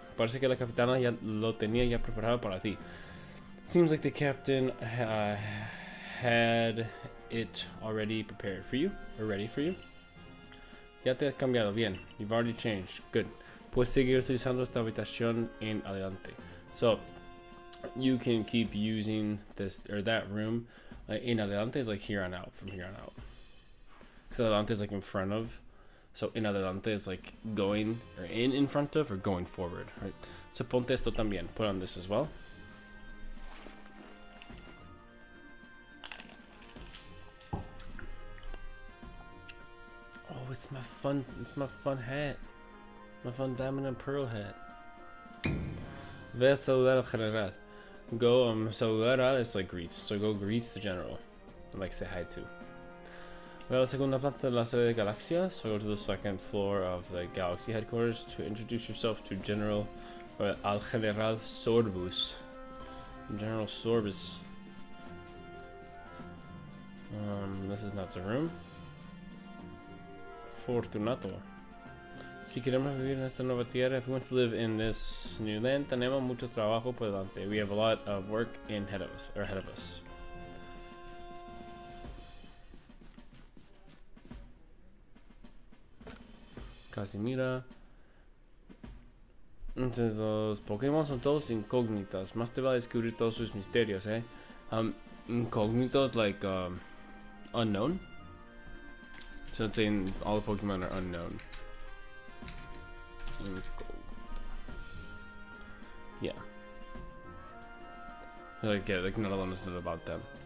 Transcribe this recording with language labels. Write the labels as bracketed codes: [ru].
[es] Parece que la capitana ya lo tenía ya preparado para ti. [en] Seems like the captain had it already prepared for you, or ready for you. [es] Ya te has cambiado, bien. [en] You've already changed, good. [es] Puedes seguir utilizando esta habitación en adelante. [en] So, you can keep using this, or that room. In adelante is like here on out, from here on out. Because adelante is like in front of. So, in adelante is like going, or in front of, or going forward, right? So, [es] ponte esto también. [en] Put on this as well. Oh, it's my fun hat. My fun diamond and pearl hat. [es] Ve a saludar al general. [en] Go saludar al is like greets. So go greet the general. And like say hi to. [es] Ve a la segunda planta de la sede de Galaxia. [en] So go to the second floor of the Galaxy headquarters to introduce yourself to General or al General Sorbus. General Sorbus. This is not the room. Fortunato. [es] Si queremos vivir en esta nueva tierra, [en] if we want to live in this new land, [es] tenemos mucho trabajo por delante. [en] We have a lot of work ahead of us. Casimira. [es] Entonces los Pokémon son todos incógnitas. Más te va a descubrir todos sus misterios, eh. [en] Incógnitos like unknown. So it's saying all the Pokemon are unknown. Yeah. Like none of them is about them.